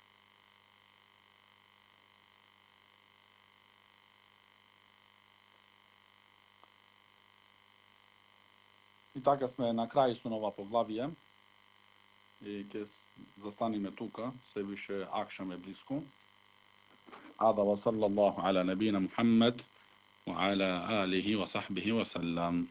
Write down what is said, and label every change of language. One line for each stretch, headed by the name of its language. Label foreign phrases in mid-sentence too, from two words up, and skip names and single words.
Macedonian: И така сме на крај со нова поглавие. И ќе застаниме тука, се више акшам е близко.
Arabic: هذا وصلى الله على نبينا محمد وعلى آله وصحبه وسلم.